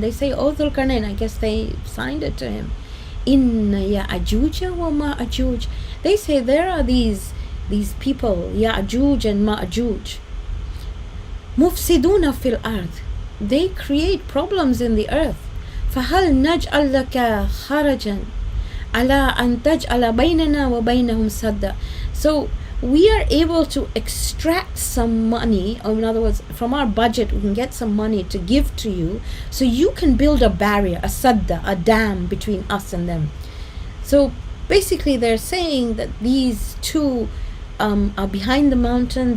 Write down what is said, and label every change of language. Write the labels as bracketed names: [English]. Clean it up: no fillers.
[English] They say, oh Dhul Qarnayn. I guess they signed it to him. [Arabic] إن يأجوج ومأجوج. [English] They say there are these people, Ya'juj and Ma'juj. [Arabic] مفسدون في الأرض. [English] They create problems in the earth. [Arabic] فهل نجعل لك خرجا على أن تجعل بيننا وبينهم سدا. [English] So we are able to extract some money, or in other words, from our budget we can get some money to give to you, so you can build a barrier, a sadda, a dam between us and them. So basically they're saying that these two are behind the mountain.